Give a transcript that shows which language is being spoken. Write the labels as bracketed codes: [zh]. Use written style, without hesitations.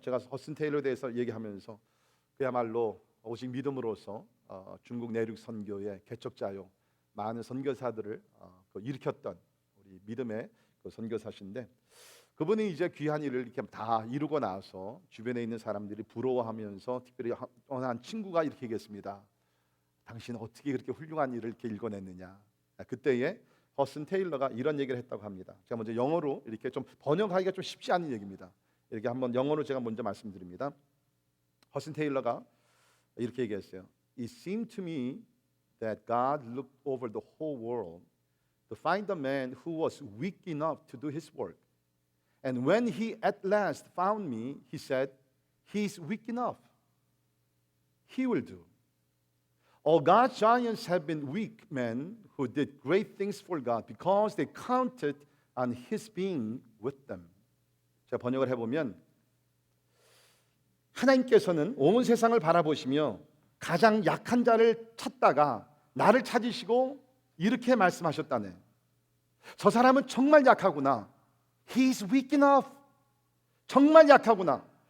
[ko] 제가 허슨 테일러에 대해서 얘기하면서 그야말로 오직 믿음으로서 중국 내륙 선교의 개척자요, 많은 선교사들을 일으켰던 우리 믿음의 그 선교사신데, 그분이 이제 귀한 일을 이렇게 다 이루고 나서 주변에 있는 사람들이 부러워하면서, 특별히 한 친구가 이렇게 얘기했습니다. 당신은 어떻게 그렇게 훌륭한 일을 이렇게 읽어냈느냐. 그때에 허슨 테일러가 이런 얘기를 했다고 합니다. 제가 먼저 영어로 이렇게 좀 번역하기가 좀 쉽지 않은 얘기입니다. 이렇게 한번 영어로 제가 먼저 말씀드립니다. 허슨 테일러가 이렇게 얘기했어요. [en] It seemed to me that God looked over the whole world to find a man who was weak enough to do his work. And when he at last found me, he said, He's weak enough. He will do. All God's giants have been weak men who did great things for God because they counted on His being with them. [ko] 제가 번역을 해보면 하나님께서는 온 세상을 바라보시며 가장 약한 자를 찾다가 나를 찾으시고 이렇게 말씀하셨다네. 저 사람은 정말 약하구나. [en] He's weak enough. [ko] 정말 약하구나.